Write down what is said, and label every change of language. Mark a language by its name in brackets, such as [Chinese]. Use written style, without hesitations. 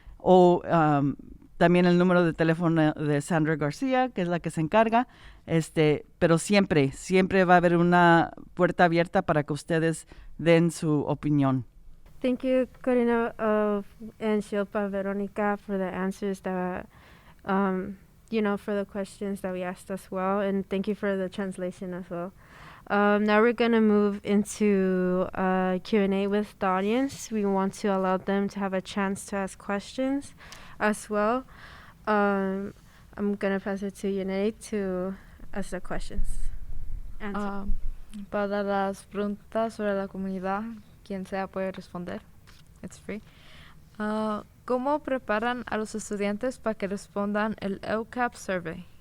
[Spanish] O también el número de teléfono de Sandra García, que es la que se encarga. Pero siempre va a haber una puerta abierta para que ustedes den su opinión. [English] Thank you, Corina and Shilpa, Veronica, for the answers that, for the questions that we asked as well. And thank you for the translation as well. Now we're going to move into Q&A with the audience. We want to allow them to have a chance to ask questions as well. I'm going to pass it to Yunei to ask the questions. [Spanish] Para las preguntas sobre la comunidad, quien sea puede responder. [English] It's free. [Spanish] ¿Cómo preparan a los estudiantes para que respondan el LCAP survey?